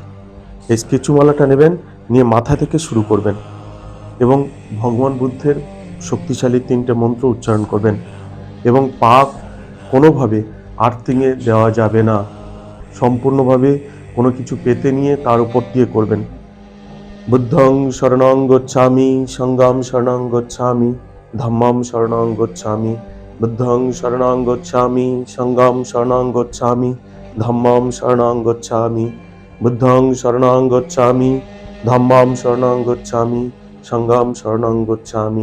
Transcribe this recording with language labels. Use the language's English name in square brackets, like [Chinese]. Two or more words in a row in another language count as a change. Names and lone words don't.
[Bangla] এই স্কেচুমালাটা নেবেন, নিয়ে মাথা থেকে শুরু করবেন, এবং ভগবান বুদ্ধের শক্তিশালী 3টে মন্ত্র উচ্চারণ করবেন, এবং পা কোনোভাবে আর্থিংয়ে দেওয়া যাবে না। সম্পূর্ণভাবে কোনো কিছু পেতে নিয়ে তার উপর দিয়ে করবেন। [Pali] বুদ্ধং শরণং গচ্ছামি, সংঘং শরণং গচ্ছামি, ধম্মং শরণং গচ্ছামি। বুদ্ধং শরণং গচ্ছামি, সংঘং শরণং গচ্ছামি, ধম্মং শরণং গচ্ছামি। বুদ্ধং শরণং গচ্ছামি, ধম্মং শরণং গচ্ছামি, সংঘং শরণং গচ্ছামি।